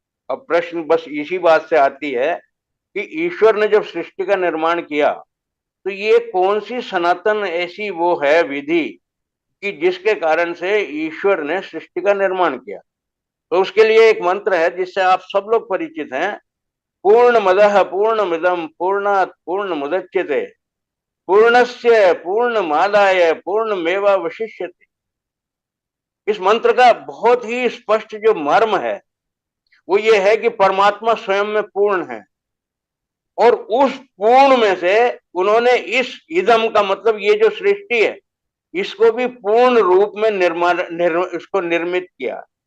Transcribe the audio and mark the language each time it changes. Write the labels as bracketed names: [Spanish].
[Hindi] अब प्रश्न बस इसी बात से आती है कि ईश्वर ने जब सृष्टि का निर्माण किया तो ये कौन सी सनातन ऐसी वो है विधि कि जिसके कारण से ईश्वर ने सृष्टि का निर्माण किया। तो उसके लिए एक मंत्र है जिससे आप सब लोग परिचित हैं। [Sanskrit] पूर्णमदः पूर्णमिदं पूर्णात् पूर्णमुदच्यते पूर्णस्य पूर्णमादाय पूर्णमेवावशिष्यते। [Hindi] इस मंत्र का बहुत ही स्पष्ट जो मर्म है वो ये है कि परमात्मा स्वयं में पूर्ण है, और उस पूर्ण में से उन्होंने इस इदम का मतलब ये जो सृष्टि है इसको भी पूर्ण रूप में इसको निर्मित किया।